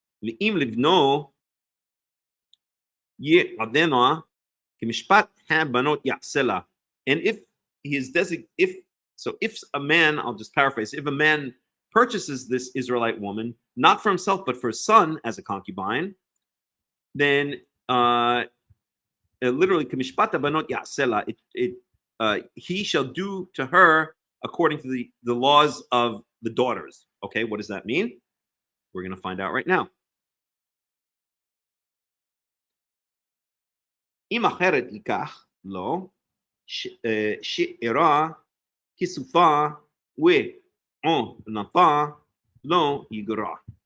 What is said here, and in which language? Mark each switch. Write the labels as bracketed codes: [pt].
[he] ואם לבנו יעדנה כמשפט הבנות יעשה לה. [en] And if he is if a man, I'll just paraphrase, if a man purchases this Israelite woman, not for himself, but for his son as a concubine, then literally [he] כמשפט הבנות יעשה לה, [en] he shall do to her according to the laws of the daughters. Okay, what does that mean? We're going to find out right now. [he] אם אחרת ייקח לו שאירה כסופה ועונתה לא יגרע.